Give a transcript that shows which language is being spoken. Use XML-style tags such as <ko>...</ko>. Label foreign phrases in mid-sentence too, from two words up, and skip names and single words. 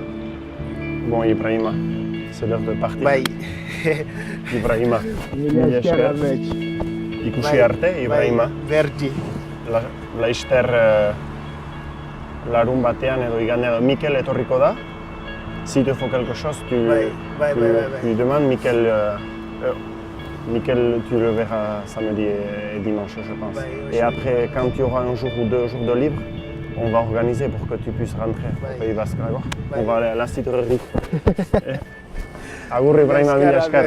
<fr>Bon, Ibrahima, c'est l'heure de partir. Bye. Ibrahima,</fr> <eu>Mila esker amets. ikusi arte, Ibrahima. Verdi. Laster larun batean edo igandean, Mikel etorriko da.</eu> <fr>Si te faut quelque chose, tu demandes. Mikel, tu le verras samedi et dimanche, je pense. Et après, quand tu auras un jour ou 2 jours de libre, on va organiser pour que tu puisses rentrer au Pays Basque, d'accord? On va aller à la cidrerie.</fr> <eu>Agur Ibrahima, mila esker.</eu>